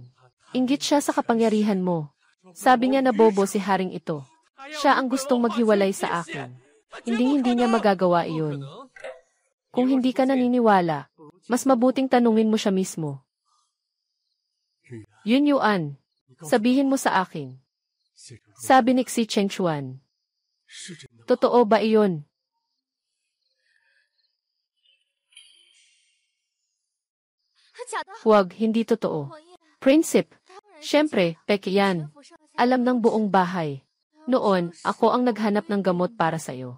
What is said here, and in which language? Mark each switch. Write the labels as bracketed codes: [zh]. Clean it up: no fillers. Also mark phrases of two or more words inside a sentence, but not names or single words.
[tl] Inggit siya sa kapangyarihan mo. Sabi niya na bobo si haring ito. Siya ang gustong maghiwalay sa akin. Hindi niya magagawa iyon. Kung hindi ka naniniwala, mas mabuting tanungin mo siya mismo. [zh] 云 [tl] Yun Yuan, sabihin mo sa akin. [zh] 谢主任， [tl] Sabi ni Xi Chengchuan. [zh] 是真的吗？ [tl] Totoo ba iyon? Huwag, hindi totoo. Prinsip, syempre, peke yan. Alam ng buong bahay. Noon, ako ang naghanap ng gamot para sa'yo.